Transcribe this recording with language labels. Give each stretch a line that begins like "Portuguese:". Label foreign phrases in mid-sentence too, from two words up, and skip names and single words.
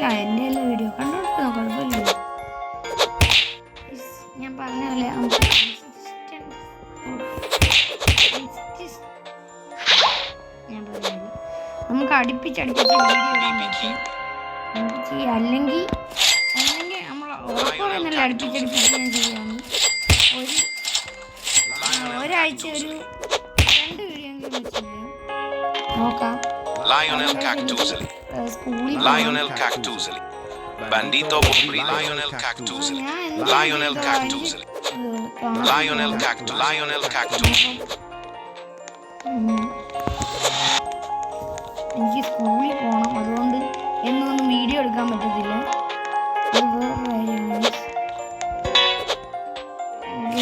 Malayalam: എൻ്റെ എല്ലാ വീഡിയോ കണ്ടോട്ടോ കുഴപ്പമില്ല. ഞാൻ പറഞ്ഞ പോലെ നമുക്ക് അടുപ്പിച്ചടിപ്പിച്ച് വീഡിയോ ഇടാൻ പറ്റും. നമുക്ക് ചെയ്യാം. അല്ലെങ്കിൽ നമ്മൾ ഉറപ്പുള്ള അടുപ്പിച്ചടിപ്പിച്ച് ഞാൻ ചെയ്യാം. ഒരാഴ്ച ഒരു 2 വീഡിയോ എങ്കിലും വെച്ച് നോക്കാം. Lionel Cactuseli. Lionel Cactuseli. Bandito Bobri. Lionel Cactuseli. Lionel Cactuseli. Lionel Cactuseli. Lionel Cactuseli. എനിക്ക് സ്കൂളിൽ പോകണം. അതുകൊണ്ട് എന്നൊന്നും വീഡിയോ എടുക്കാൻ പറ്റത്തില്ല. അത് വേറെ കാര്യമാണ്.